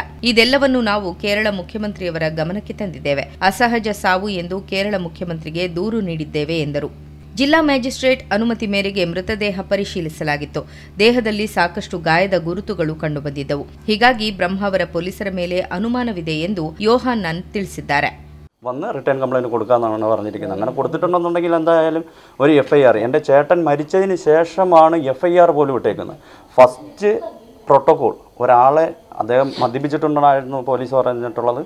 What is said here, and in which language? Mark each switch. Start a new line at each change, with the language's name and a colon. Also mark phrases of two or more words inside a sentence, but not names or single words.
Kannada: ಇದೆಲ್ಲವನ್ನು ನಾವು ಕೇರಳ ಮುಖ್ಯಮಂತ್ರಿಯವರ ಗಮನಕ್ಕೆ ತಂದಿದ್ದೇವೆ. ಅಸಹಜ ಸಾವು ಎಂದು ಕೇರಳ ಮುಖ್ಯಮಂತ್ರಿಗೆ ದೂರು ನೀಡಿದ್ದೇವೆ ಎಂದರು. ಜಿಲ್ಲಾ ಮ್ಯಾಜಿಸ್ಟ್ರೇಟ್ ಅನುಮತಿ ಮೇರೆಗೆ ಮೃತದೇಹ ಪರಿಶೀಲಿಸಲಾಗಿತ್ತು. ದೇಹದಲ್ಲಿ ಸಾಕಷ್ಟು ಗಾಯದ ಗುರುತುಗಳು ಕಂಡುಬಂದಿದ್ದವು. ಹೀಗಾಗಿ ಬ್ರಹ್ಮಾವರ ಪೊಲೀಸರ ಮೇಲೆ അನುമാനವಿದೆ ಎಂದು യോഹാന്നാൻ ತಿಳಿಸಿದ್ದಾರೆ.
Malayalam: വന്ന്
English: return complaint
Malayalam: കൊടുക്കാമെന്നാണ് പറഞ്ഞിരിക്കുന്നത്. അങ്ങനെ കൊടുത്തിട്ടുണ്ടെന്നുണ്ടെങ്കിൽ എന്തായാലും ഒരു FIR, എൻ്റെ ചേട്ടൻ മരിച്ചതിന് ശേഷമാണ് FIR പോലും ഇട്ടേക്കുന്നത്.
English: first protocol
Malayalam: ഒരാളെ അദ്ദേഹം മദ്യപിച്ചിട്ടുണ്ടായിരുന്നു പോലീസ് പറഞ്ഞിട്ടുള്ളത്.